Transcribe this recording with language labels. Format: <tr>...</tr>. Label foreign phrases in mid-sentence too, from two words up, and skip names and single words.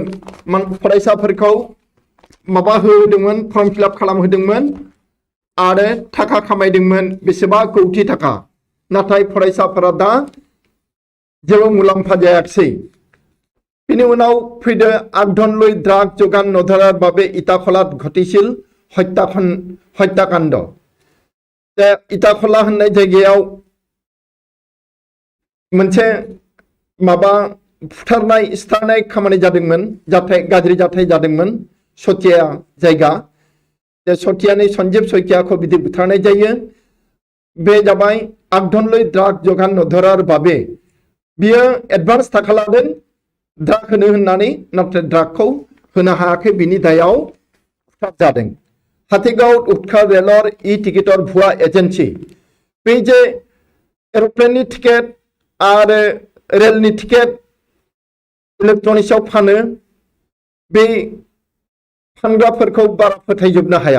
<brx>फरायसाफोरखौ माबा होदोंमोन, फर्म फिलआप खालामहोदोंमोन आरो थाखा खामायदोंमोन बेसेबा कौटि थाखा। नाथाय फरायसाफोरा दा जेबो मुलाम्फा जायाखिसै। बिनि उनाव फैदो</brx> <as>আগধনলৈ ড্ৰাগ যোগান নধরার বাবে ইটাখলাত ঘটিছিল হত্যাকাণ্ড।</as> <brx>ইটাখলা होननाय जायगायाव मोनसे माबा फुथारनाय सिथारनाय खामानि जादोंमोन, गाज्रि जाथाय जादोंमोन। सतिया जायगा सतियानि सन्जीब शइकियाखौ बिदि बुथारनाय जायो। बे जाबाय</brx> <as>আগধনলৈ ড্ৰাগ যোগান নধৰাৰ বাবে</as> <brx>बियो एडभान्स थाखा लादों ड्राग होनो होननानै, नाथाय ड्रागखौ होनो हायाखै। बिनि दायाव उतखार जादों।</brx> <as>হাথিগাঁও উতখাৰ ৰেলৰ টিকেটৰ ভুৱা এজেন্সি।</as> <brx>बे जे एर'प्लेननि टिकेट आरो रेलनि टिकेट इलेक्ट्रनिक्सआव फानो, बे फानग्राफोरखौ बारा फोथायजोबनो हाया।</brx>